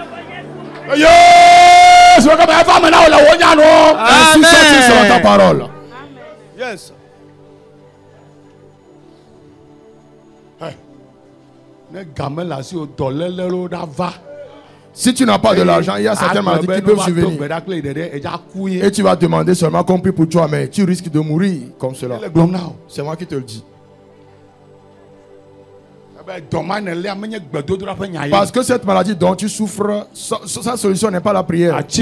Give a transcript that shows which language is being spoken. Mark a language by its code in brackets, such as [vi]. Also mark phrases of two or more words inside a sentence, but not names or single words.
[fr] Yes, we come ever me now le wonya no. Ainsi soit-il selon ta parole. [en] Yes. [ee] Ne gamin là si o dolele ro da va. [fr] Si tu n'as pas de l'argent, il y a certaines maladies qui peuvent survenir. Et tu vas demander seulement qu'on prie pour toi, mais tu risques de mourir comme cela. C'est moi qui te le dis. Parce que cette maladie dont tu souffres, sa solution n'est pas la prière.